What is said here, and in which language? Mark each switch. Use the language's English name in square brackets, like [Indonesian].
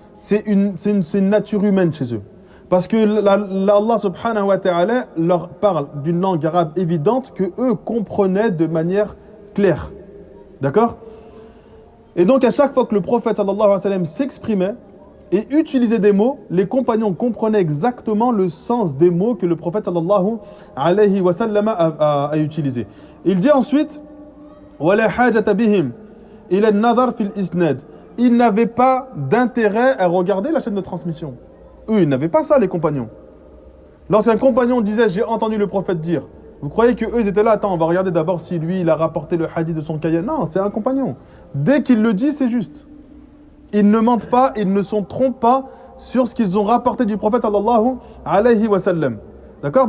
[French] C'est une nature humaine chez eux. Parce que Allah subhanahu wa ta'ala leur parle d'une langue arabe évidente que eux comprenaient de manière claire. D'accord? Et donc à chaque fois que le prophète sallallahu alayhi wa sallam s'exprimait et utilisait des mots, les compagnons comprenaient exactement le sens des mots que le prophète sallallahu alayhi wa sallam a utilisé. Il dit ensuite [Arabic] وَلَا حَاجَةَ بِهِمْ إِلَى النَّظَرِ فِي الْإِسْنَادِ. [French] Ils n'avaient pas d'intérêt à regarder la chaîne de transmission. Eux, ils n'avaient pas ça, les compagnons. Lorsqu'un compagnon disait « j'ai entendu le prophète dire », vous croyez qu'eux, ils étaient là, attends, on va regarder d'abord si lui, il a rapporté le hadith de son cahier. Non, c'est un compagnon. Dès qu'il le dit, c'est juste. Ils ne mentent pas, ils ne se trompent pas sur ce qu'ils ont rapporté du prophète sallallahu alayhi wa sallam. D'accord?